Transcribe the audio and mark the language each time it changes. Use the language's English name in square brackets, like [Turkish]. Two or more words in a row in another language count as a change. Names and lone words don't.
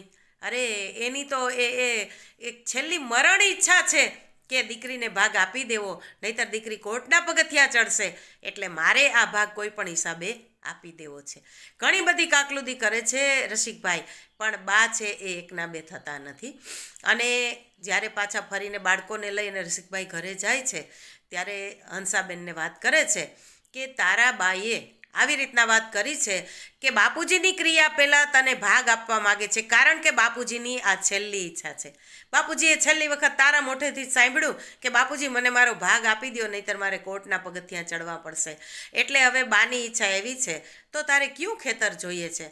[Gujarati] અરે એની તો એક છેલ્લી મરણ ઇચ્છા છે કે દીકરીને ભાગ આપી દેવો, નહીતર દીકરી કોર્ટના પગથિયા ચડશે, એટલે મારે આ ભાગ કોઈ પણ હિસાબે આપી દેવો છે. ઘણી બધી કાકલુદી કરે છે રસિકભાઈ, પણ બા છે એ એકના બે થતા નથી. અને જ્યારે પાછા ફરીને બાળકોને લઈને રસિકભાઈ ઘરે જાય છે ત્યારે હંસાબેનને વાત કરે છે કે તારા બાઈએ આવી રીતના વાત કરી છે કે બાપુજીની ક્રિયા પહેલાં તને ભાગ આપવા માગે છે, કારણ કે બાપુજીની આ છેલ્લી ઈચ્છા છે. બાપુજીએ છેલ્લી વખત તારા મોઢેથી જ સાંભળ્યું કે બાપુજી મને મારો ભાગ આપી દો, નહીંતર મારે કોર્ટના પગથિયાં ચડવા પડશે. એટલે હવે બાની ઈચ્છા એવી છે તો તારે કયું ખેતર જોઈએ છે?